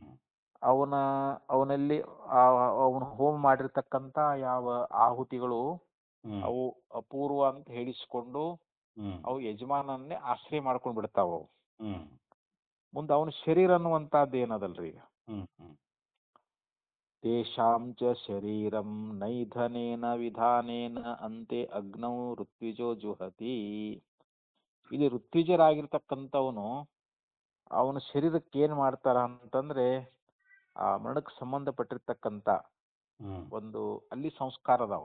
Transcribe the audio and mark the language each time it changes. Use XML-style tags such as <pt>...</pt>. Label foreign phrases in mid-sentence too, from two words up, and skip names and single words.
<kn>ಅವನಲ್ಲಿ ಅವನು ಹೋಮ ಮಾಡಿರ್ತಕ್ಕಂಥ ಯಾವ ಆಹುತಿಗಳು ಹ್ಮ್ ಅವು ಅಪೂರ್ವ ಅಂತ ಹೇಳಿಸ್ಕೊಂಡು ಹ್ಮ್ ಅವು ಯಜಮಾನನ್ನೇ ಆಶ್ರಯ ಮಾಡ್ಕೊಂಡು ಬಿಡ್ತಾವ. ಅವು ಹ್ಮ್ ಮುಂದೆ ಅವನ ಶರೀರ ಅನ್ನುವಂಥದ್ದು ಏನದಲ್ರಿ, ಈಗ ಹ್ಮ್ ಹ್ಮ್</kn> <sa>ತೇಷಾಂ ಚ ಶರೀರಂ ನೈಧನೇನ ವಿಧಾನೇನ ಅಂತೆ ಅಗ್ನೌ ಋತ್ವಿಜೋ ಜುಹತಿ.</sa> <kn>ಇಲ್ಲಿ ಋತ್ವಿಜರಾಗಿರ್ತಕ್ಕಂಥವನು ಅವನ ಶರೀರಕ್ಕೆ ಏನ್ ಮಾಡ್ತಾರ ಅಂತಂದ್ರೆ, ಆ ಮರಣಕ್ಕೆ ಸಂಬಂಧಪಟ್ಟಿರ್ತಕ್ಕಂಥ ಹ್ಮ್ ಒಂದು ಅಲ್ಲಿ ಸಂಸ್ಕಾರ ಅದಾವ.</kn>